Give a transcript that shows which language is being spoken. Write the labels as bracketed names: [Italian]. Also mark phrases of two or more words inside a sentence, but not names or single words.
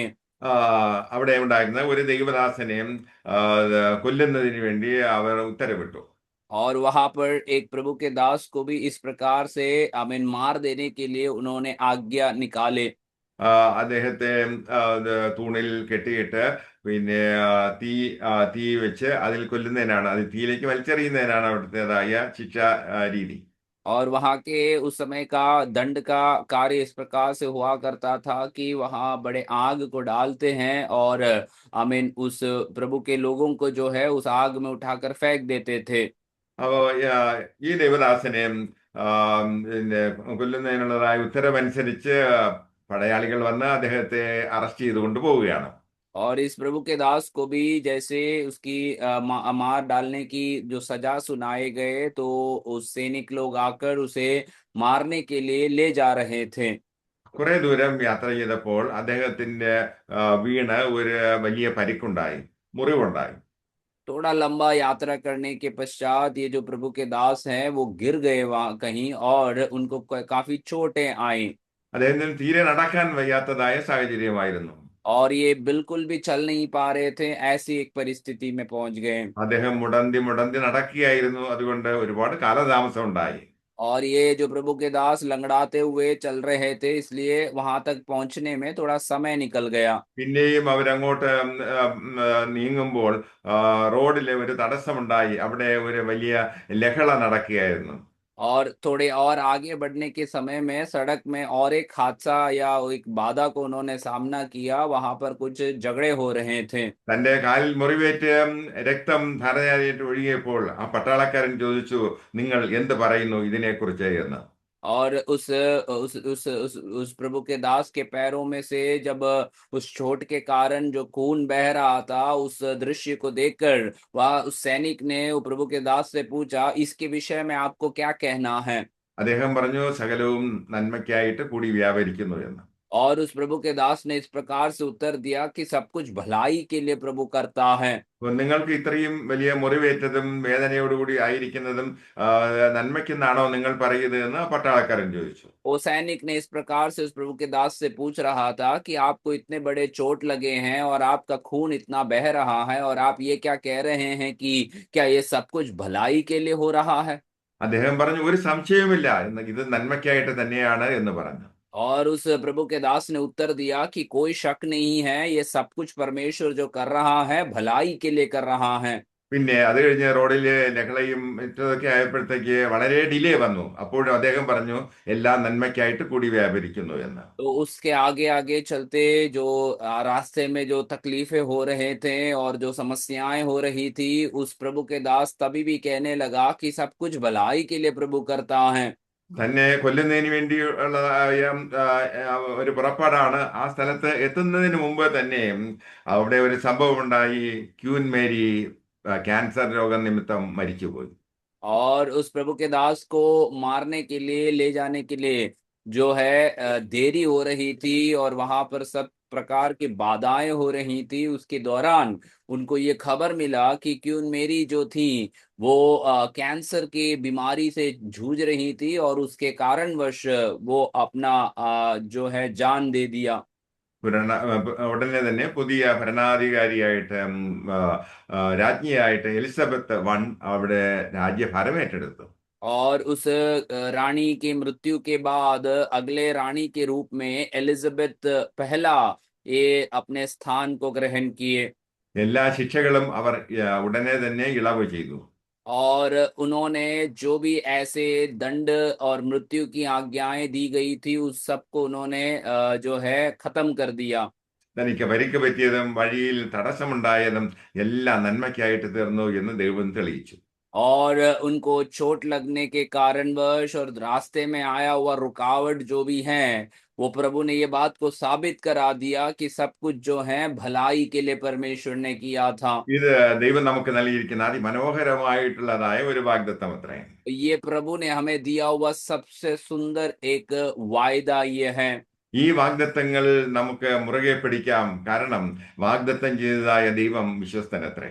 [Malayalam] അവിടെ ഉണ്ടായിരുന്ന ഒരു ദൈവദാസനെയും കൊല്ലുന്നതിന് വേണ്ടി അവർ ഉത്തരവിട്ടു. [Hindi] और वहां पर एक प्रभु के दास को भी इस प्रकार से आमीन मार देने के लिए उन्होंने आज्ञा निकाले। [Malayalam] അദ്ദേഹത്തെ തൂണിൽ കെട്ടിയിട്ട് പിന്നെ തീ തീ വെച്ച് അതിൽ കൊല്ലുന്നതിനാണ്, അത് തീയിലേക്ക് വലിച്ചെറിയുന്നതിനാണ് അവിടുത്തേതായ ശിക്ഷാ രീതി. [Hindi] और वहां के उस समय का दंड का कार्य इस प्रकार से हुआ करता था कि वहां बड़े आग को डालते हैं और आमीन उस प्रभु के लोगों को जो है उस आग में उठाकर फेंक देते थे। [Malayalam] അപ്പോ ഈ ദേവദാസനെ പിന്നെ കൊല്ലുന്നതിനുള്ളതായ ഉത്തരവനുസരിച്ച് പടയാളികൾ വന്ന് അദ്ദേഹത്തെ അറസ്റ്റ് ചെയ്ത് കൊണ്ടുപോവുകയാണ്. [Hindi] और इस प्रभु के दास को भी जैसे उसकी मार डालने की जो सजा सुनाए गए, तो उस सैनिक लोग आकर उसे मारने के लिए ले जा रहे थे। [Malayalam] കുറെ ദൂരം യാത്ര ചെയ്തപ്പോൾ അദ്ദേഹത്തിന്റെ വീണ് ഒരു വലിയ പരിക്കുണ്ടായി, മുറിവുണ്ടായി. [Hindi] थोड़ा लंबा यात्रा करने के पश्चात ये जो प्रभु के दास हैं वो गिर गए वहां कहीं और उनको काफी चोटें आई। [Malayalam] അദ്ദേഹത്തിന് തീരെ നടക്കാൻ വയ്യാത്തതായ സാഹചര്യമായിരുന്നു. [Hindi] और ये बिल्कुल भी चल नहीं पा रहे थे, ऐसी एक परिस्थिति में पहुंच गए। [Malayalam] അദ്ദേഹം മുടന്തി മുടന്തി നടക്കുകയായിരുന്നു. അതുകൊണ്ട് ഒരുപാട് കാലതാമസം ഉണ്ടായി. [Hindi] और ये जो प्रभु के दास लंगड़ाते हुए चल रहे थे, इसलिए वहां तक पहुंचने में थोड़ा समय निकल गया। [Malayalam] പിന്നെയും അവരങ്ങോട്ട് നീങ്ങുമ്പോൾ റോഡിലെ ഒരു തടസ്സമുണ്ടായി. അവിടെ ഒരു വലിയ ലഹള നടക്കുകയായിരുന്നു. [Hindi] और थोड़े और आगे बढ़ने के समय में सड़क में और एक हादसा या एक बाधा को उन्होंने सामना किया, वहां पर कुछ झगड़े हो रहे थे। [Malayalam] തന്റെ കാലിൽ മുറിവേറ്റ് രക്തം ധാരയായിട്ട് ഒഴുകിയപ്പോൾ ആ പട്ടാളക്കാരൻ ചോദിച്ചു, നിങ്ങൾ എന്ത് പറയുന്നു ഇതിനെക്കുറിച്ച് എന്ന്. [Hindi] और उस प्रभु के दास के पैरों में से जब उस चोट के कारण जो खून बह रहा था, उस दृश्य को देखकर वह उस सैनिक ने वो प्रभु के दास से पूछा, इसके विषय में आपको क्या कहना है? [Malayalam] അദ്ദേഹം പറഞ്ഞു, സകലവും നന്മയ്ക്കായിട്ട് കൂടി വ്യാപരിക്കുന്നു എന്ന്. [Hindi] और उस प्रभु के दास ने इस प्रकार से उत्तर दिया कि सब कुछ भलाई के लिए प्रभु करता है। [Malayalam] അപ്പോൾ നിങ്ങൾക്ക് ഇത്രയും വലിയ മുറിവേറ്റതും വേദനയോടുകൂടി ആയിരിക്കുന്നതും നന്മയ്ക്കെന്നാണോ നിങ്ങൾ പറയുന്നത് എന്ന് ആ പട്ടാളക്കാരൻ ചോദിച്ചു. [Hindi] वो सैनिक ने इस प्रकार से उस प्रभु के दास से पूछ रहा था कि आपको इतने बड़े चोट लगे हैं और आपका खून इतना बह रहा है, और आप ये क्या कह रहे हैं कि क्या ये सब कुछ भलाई के लिए हो रहा है? [Malayalam] അദ്ദേഹം പറഞ്ഞു, ഒരു സംശയവുമില്ല, ഇത് നന്മയ്ക്കായിട്ട് തന്നെയാണ് എന്ന് പറഞ്ഞു. [Hindi] और उस प्रभु के दास ने उत्तर दिया कि कोई शक नहीं है, ये सब कुछ परमेश्वर जो कर रहा है भलाई के लिए कर रहा है। [Malayalam] പിന്നെ അത് കഴിഞ്ഞ് റോഡിലെ ലഹളയും മറ്റതൊക്കെ ആയപ്പോഴത്തേക്ക് വളരെ ഡിലേ വന്നു. അപ്പോഴും അദ്ദേഹം പറഞ്ഞു, എല്ലാം നന്മയ്ക്കായിട്ട് കൂടി വ്യാപരിക്കുന്നു എന്ന്. [Hindi] तो उसके आगे आगे चलते जो रास्ते में जो तकलीफें हो रहे थे और जो समस्याएं हो रही थी, उस प्रभु के दास तभी भी कहने लगा कि सब कुछ भलाई के लिए प्रभु करता है। [Malayalam] തന്നെ കൊല്ലുന്നതിന് വേണ്ടിയുള്ളതായ ഒരു പുറപ്പാടാണ്. ആ സ്ഥലത്ത് എത്തുന്നതിന് മുമ്പ് തന്നെ അവിടെ ഒരു സംഭവം ഉണ്ടായി. ക്യൂൻ മേരി ക്യാൻസർ രോഗം നിമിത്തം മരിച്ചുപോയി. [Hindi] और उस प्रभु के दास को मारने के लिए ले जाने के लिए जो है देरी हो रही थी और वहां पर सब प्रकार की बाधाएं हो रही थी। उसके दौरान उनको ये खबर मिला कि क्यून मेरी जो थी वो कैंसर की बीमारी से जूझ रही थी और उसके कारणवश वो अपना जो है जान दे दिया। [Malayalam] ഉടനെ തന്നെ പുതിയ ഭരണാധികാരിയായിട്ട് രാജ്ഞിയായിട്ട് എലിസബത്ത് വൺ അവിടെ രാജ്യഭാരം ഏറ്റെടുത്തു. [Hindi] और उस रानी की मृत्यु के बाद अगले रानी के रूप में एलिजाबेथ पहला ये अपने स्थान को ग्रहण किए। [Malayalam] എല്ലാ ശിക്ഷകളും അവർ ഉടനെ തന്നെ ഇളവ് ചെയ്തു. [Hindi] और उन्होंने जो भी ऐसे दंड और मृत्यु की आज्ञाएं दी गई थी उस सबको उन्होंने जो है खत्म कर दिया। [Malayalam] തനിക്ക് പരിക്ക് പറ്റിയതും വഴിയിൽ തടസ്സമുണ്ടായതും എല്ലാം നന്മയ്ക്കായിട്ട് തീർന്നു എന്ന് ദൈവം തെളിയിച്ചു. [Hindi] और उनको चोट लगने के कारणवश और रास्ते में आया हुआ रुकावट जो भी है, वो प्रभु ने ये बात को साबित करा दिया कि सब कुछ जो है भलाई के लिए परमेश्वर ने किया था। [Malayalam] ഇത് ദൈവം നമുക്ക് നൽകിയിരിക്കുന്ന അതിമനോഹരമായിട്ടുള്ളതായ ഒരു വാഗ്ദത്തം അത്രേ. [Hindi] ये प्रभु ने हमें दिया हुआ सबसे सुंदर एक वायदा ये है। [Malayalam] ഈ വാഗ്ദത്തങ്ങൾ നമുക്ക് മുറുകെ പിടിക്കാം. കാരണം വാഗ്ദത്തം ചെയ്തതായ ദൈവം വിശ്വസ്തനത്രേ.